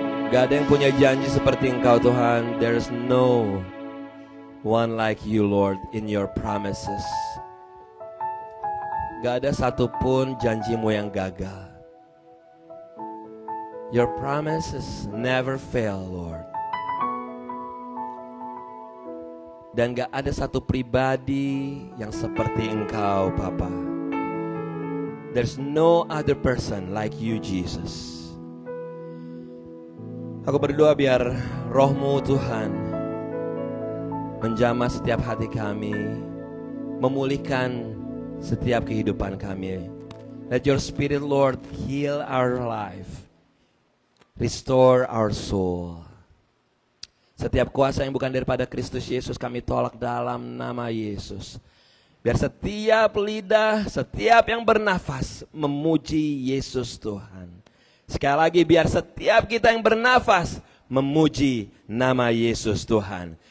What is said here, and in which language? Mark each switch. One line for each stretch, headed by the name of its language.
Indonesian: Gak ada yang punya janji seperti Engkau Tuhan.
English: There's no one like you, Lord, in your promises.
Indonesian: Gak ada satupun janjimu yang gagal.
English: Your promises never fail, Lord.
Indonesian: Dan gak ada satu pribadi yang seperti Engkau, Papa.
English: There's no other person like you, Jesus.
Indonesian: Aku berdoa biar Roh-Mu Tuhan menjamah setiap hati kami, memulihkan setiap kehidupan kami.
English: Let your spirit, Lord, heal our life. Restore our soul.
Indonesian: Setiap kuasa yang bukan daripada Kristus Yesus kami tolak dalam nama Yesus. Biar setiap lidah, setiap yang bernafas memuji Yesus Tuhan. Sekali lagi biar setiap kita yang bernafas memuji nama Yesus Tuhan.